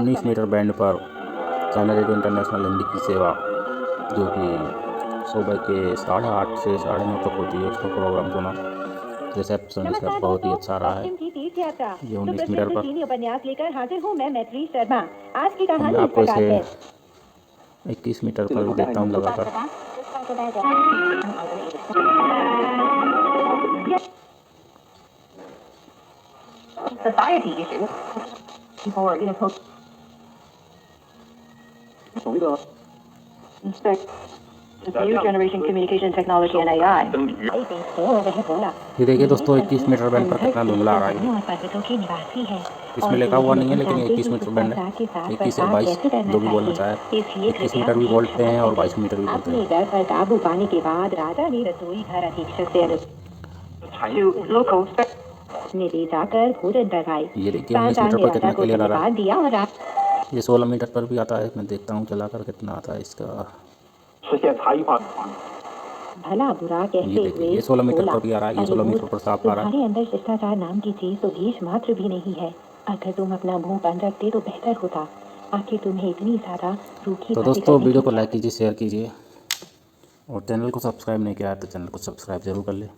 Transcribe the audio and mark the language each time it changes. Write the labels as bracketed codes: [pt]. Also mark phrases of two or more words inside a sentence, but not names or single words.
[hi] 19 [en] meter band [hi] पर चाइना रेडियो इंटरनेशनल हिंदी की सेवा, जो कि सुबह के 8:30 से 9:30 तक होती है। उसका प्रोग्राम सुना, रिसेप्शन इसका बहुत ही अच्छा रहा है। ये 19 मीटर पर उपन्यास लेकर हाजिर हूँ मैं, मैत्री शर्मा। आज की मैं कहानी आपको इसे 21 मीटर पर देता हूँ लगातार। [en] Society issues. People are, you know, New generation communication technology and AI. [hi] वह बोला ये देखिए दोस्तों 21 [en] meter band [hi] पर कितना धुंधला आ रहा है। और पर्वतों के निवासी है। इसमें लिखा हुआ नहीं है लेकिन 21 [en] meter band [hi] है। 21 या 22 जो भी बोलना चाहे। 21 मीटर भी बोलते हैं और 22 मीटर भी बोलते अपने हैं। डर पर काबू पाने के बाद राजा ने रसोई घर अधीक्षक से [en] To local [hi] ने ले जाकर भोजन कराई। ये देखिए 19 राजा मीटर ने पर राजा कितना को क्लियर आ रहा है। धन्यवाद दिया और ये 16 मीटर पर भी आता है। मैं देखता हूँ चलाकर कितना आता है इसका। [zh] 实现差异化。 [hi] भला बुरा ये कहते देखिए हुए ये 16 मीटर बोला, पर भी आ रहा है। ये अरे 16 मूर्ख, मीटर पर साफ आ रहा है। तुम्हारे अंदर शिष्टाचार नाम की चीज तो बीच मात्र भी नहीं है। अगर तुम अपना मुंह बंद रखते तो बेहतर होता। आखिर तुम्हें इतनी ज्यादा रूखी तो बातें दोस्तों करने वीडियो की को लाइक कीजिए, शेयर कीजिए और चैनल को सब्सक्राइब नहीं किया है तो चैनल को सब्सक्राइब जरूर कर ले।